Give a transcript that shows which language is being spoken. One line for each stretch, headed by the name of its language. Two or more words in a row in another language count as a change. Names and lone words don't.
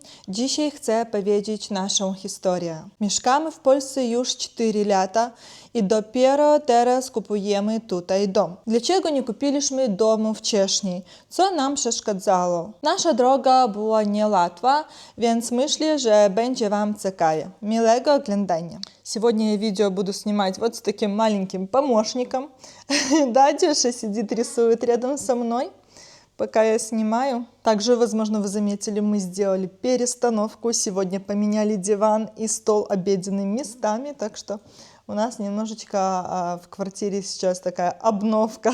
Polish: Dzisiaj chcę powiedzieć naszą historię. Mieszkamy w Polsce już 4 lata i dopiero teraz kupujemy tutaj dom. Dlaczego nie kupiliśmy domu wcześniej? Co nam przeszkadzało? Nasza droga była niełatwa, więc myślę, że będzie Wam ciekawie. Miłego oglądania.
Russian: Сегодня я видео буду снимать вот с таким маленьким помощником. Дадюша сидит, рисует рядом со мной, пока я снимаю. Также, возможно, вы заметили, мы сделали перестановку. Сегодня поменяли диван и стол обеденными местами, так что у нас немножечко в квартире сейчас такая обновка.